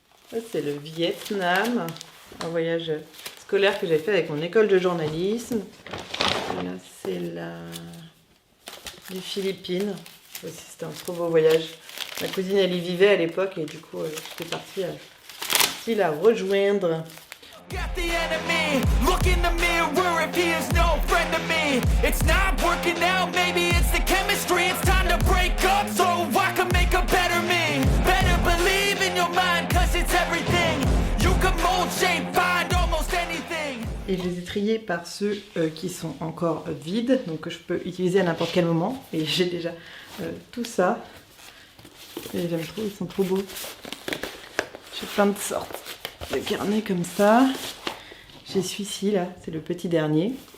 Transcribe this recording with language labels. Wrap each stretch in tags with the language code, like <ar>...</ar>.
<fr>Là, c'est le Vietnam, un voyage scolaire que j'ai fait avec mon école de journalisme. Là, c'est les Philippines. Aussi, c'était un trop beau voyage. Ma cousine, elle y vivait à l'époque et du coup, j'étais partie la rejoindre.</fr> <en>Got the enemy, look in the mirror if he is no friend to me. It's not working out, maybe it's the chemistry. It's time to break up so I can make a better me. Better believe in your mind cause it's everything. You can mold, shape, find almost anything.</en> <fr>Et je les ai triés par ceux qui sont encore vides, donc que je peux utiliser à n'importe quel moment. Et j'ai déjà tout ça. Et j'aime trop, ils sont trop beaux. J'ai plein de sortes de carnets comme ça. J'ai celui-ci là, c'est le petit dernier.</fr>